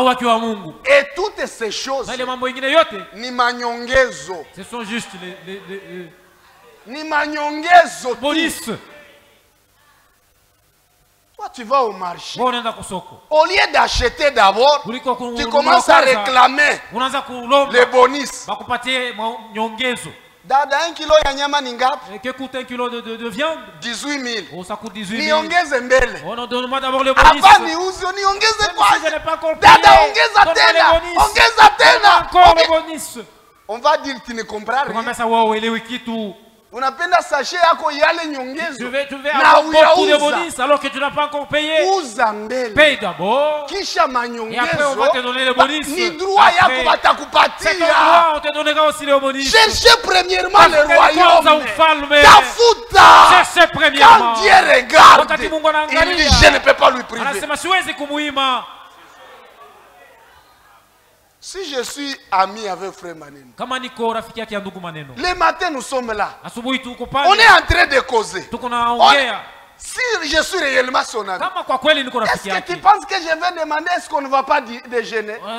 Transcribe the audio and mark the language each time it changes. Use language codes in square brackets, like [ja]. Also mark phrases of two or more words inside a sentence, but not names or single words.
[fr] Et toutes ces choses [sw] ni manyongezo. [fr] Ce sont juste [sw] ni manyongezo. [fr] Police. Toi tu vas au marché. Au lieu d'acheter d'abord, tu commences à réclamer les bonus. [sw] Dada, 1 kilo ya nyama ni ngapi? [fr] Que coûte 1 kilo de viande? 18 000. Oh, ça coûte 18 000. [sw] Niongeze mbele. [fr] Oh non, donne-moi d'abord le bonus. [sw] Hapa ni uzo, niongeze kwa. [fr] Si je n'ai pas encore payé. [sw] Dada, ongeza tena. Ongeza tena. [fr] Encore le bonus. On va dire que tu ne comprends rien. Comment ça va [sw] uelewi kitu? Unapenda sachet yako yale nyongezo. [fr] Tu veux avoir beaucoup de bonus alors que tu n'as pas encore payé. [sw] Uza mbele. [fr] Paye d'abord. [sw] Kisha manyongezo. [fr] Et après on va te donner le bonus. [sw] Ni droit yako batakupatia. [fr] C'est ton droit, on te donnera aussi le bonus. Cherchez premièrement le royaume. [sw] Tafuta. [fr] Cherchez premièrement. Quand Dieu regarde, il dit je ne peux pas lui priver. [sw] Anasema siwezi kumuima. [fr] Si je suis ami avec frère Maneno, le matin nous sommes là. On est en train de causer. Si je suis réellement son ami, est-ce que tu penses que je vais demander est-ce qu'on ne va pas déjeuner?